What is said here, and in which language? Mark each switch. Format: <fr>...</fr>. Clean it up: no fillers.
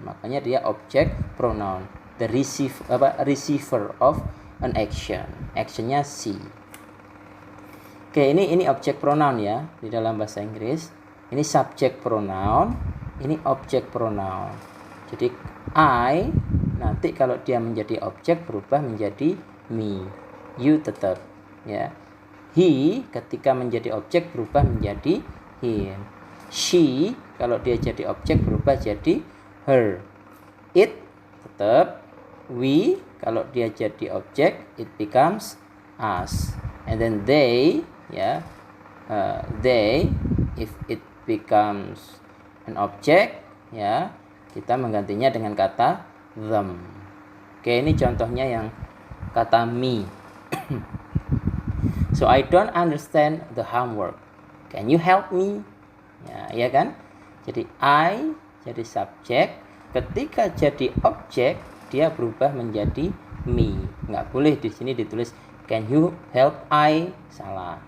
<id>Makanya dia objek pronoun,</id> <en>the receiver of an action.</en> <id>Actionnya see. Oke, ini objek pronoun ya di dalam bahasa Inggris. Ini subjek pronoun, ini objek pronoun. Jadi I nanti kalau dia menjadi objek berubah menjadi me. You tetap, ya. He ketika menjadi objek berubah menjadi him. She kalau dia jadi objek berubah jadi her. It tetap. We kalau dia jadi objek</id> <en>it becomes us. And then they, ya, they if it becomes an object, ya,</en> <id>kita menggantinya dengan kata</id> <en>them.</en> <id>Oke, ini contohnya yang kata me.</id> <en>So I don't understand the homework. Can you help me?</en> <id>Ya kan? Jadi I jadi subjek, ketika jadi objek dia berubah menjadi me. Nggak boleh di sini ditulis</id> <en>can you help I,</en> <id>salah.</id>